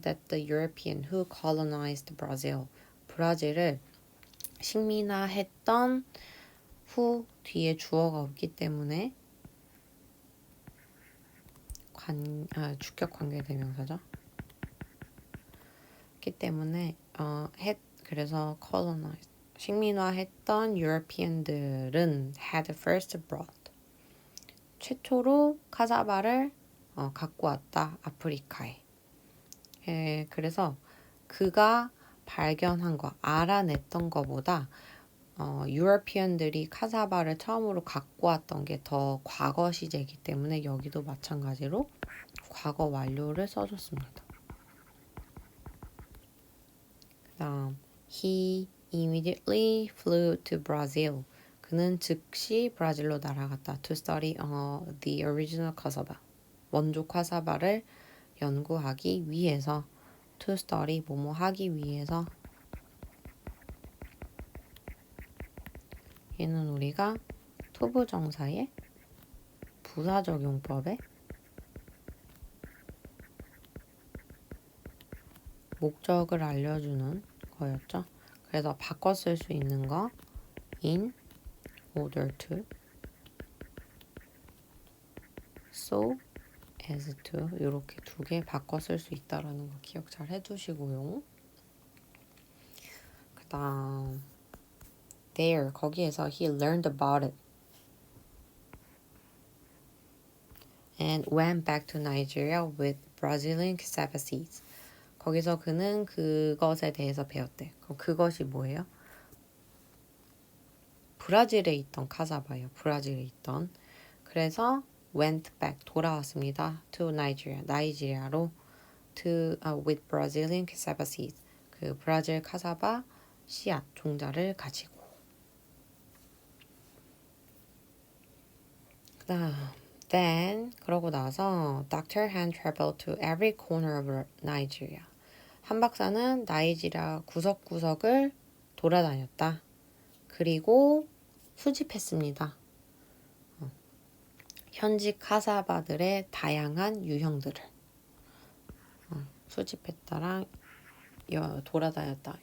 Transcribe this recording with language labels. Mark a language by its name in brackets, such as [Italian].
[English] That the European who colonized Brazil. [Korean] 브라질을 식민화했던 후 뒤에 주어가 없기 때문에 주격 관계대명사죠. 기 때문에 그래서 colonized 식민화했던 European들은 [English] had first brought [Korean] 최초로 카사바를 갖고 왔다 아프리카에. 그래서 그가 발견한 거 알아냈던 거보다 유러피언들이 카사바를 처음으로 갖고 왔던 게 더 과거 시제이기 때문에 여기도 마찬가지로 과거 완료를 써줬습니다. 그다음 [English] he immediately flew to Brazil. [Korean] 그는 즉시 브라질로 날아갔다. [English] To study the original cassava. [Korean] 원조 카사바를 연구하기 위해서. To study 뭐뭐 하기 위해서. 얘는 우리가 투부정사의 부사적용법에 목적을 알려주는 거였죠. 그래서 바꿔 쓸 수 있는 거 [English] in order to, so as to [Korean] 이렇게 두 개 바꿔 쓸 수 있다라는 거 기억 잘 해두시고요. [English] 그 다음 there [Korean] 거기에서 [English] he learned about it and went back to Nigeria with Brazilian cassava seeds. [Korean] 거기서 그는 그것에 대해서 배웠대. 그럼 그것이 뭐예요? 브라질에 있던 카사바예요. 브라질에 있던. 그래서 [English] went back [Korean] 돌아왔습니다. to Nigeria 나이지리아로 [English] with Brazilian cassava seeds [Korean] 그 브라질 카사바 씨앗 종자를 가지고. 그다음 then 그러고 나서 Dr. [English] Han traveled to every corner of Nigeria. [Korean] 한 박사는 나이지리아 구석구석을 돌아다녔다. 그리고 수집했습니다. 현지 카사바들의 다양한 유형들을 수집했다랑 돌아다녔다.